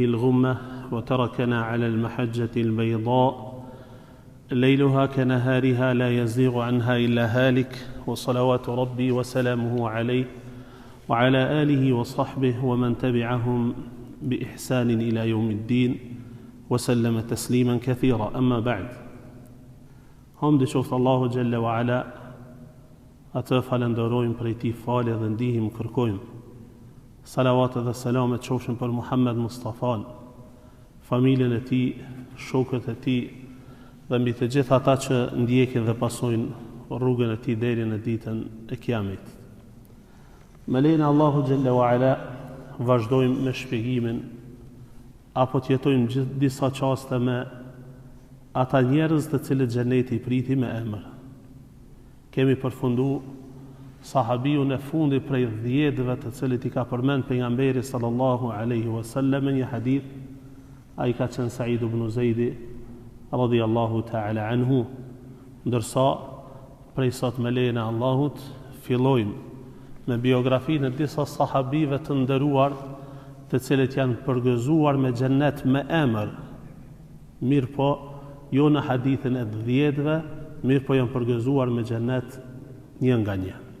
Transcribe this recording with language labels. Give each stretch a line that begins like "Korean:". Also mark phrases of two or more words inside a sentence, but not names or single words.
Arabic: الغمة وتركنا على المحجة البيضاء ليلها كنهارها لا يزيغ عنها إلا هالك وصلوات ربي وسلامه عليه وعلى آله وصحبه ومن تبعهم بإحسان إلى يوم الدين وسلم تسليما كثيرا أما بعد هم دشوفت الله جل وعلا
Albanian: atë falenderojmë për ti falë dhe ndihim kërkojmë. Salavat dhe selamet qofshin për Muhammed Mustafan, familjen e tij, shokët e tij dhe mbi të gjithë ata që ndjekin dhe pasojnë rrugën e tij deri në ditën e Kiamit. Me lejen e Allahu
Arabic: جل وعلا
Albanian: vazhdojmë me shpjegimin apo të jetojmë disa çaste me ata njerëz të cilët xheneti i priti me emër. Kemi përfundu sahabiun e fundi prej 10-ve të cilët i ka përmend pejgamberi
Arabic: صلى الله عليه وسلم
Albanian: në një hadith. Ai ka qenë Sa'id ibn Zaidi
Arabic: رضي الله تعالى عنه.
Albanian: Ndërsa prej sot me lejen e Allahut fillojmë me biografinë e disa sahabive të nderuar të cilët janë përgëzuar me xhennet me emër. Mirë po, jo në hadithin e 10-ve, mirë po janë përgëzuar me xhennet një nga një.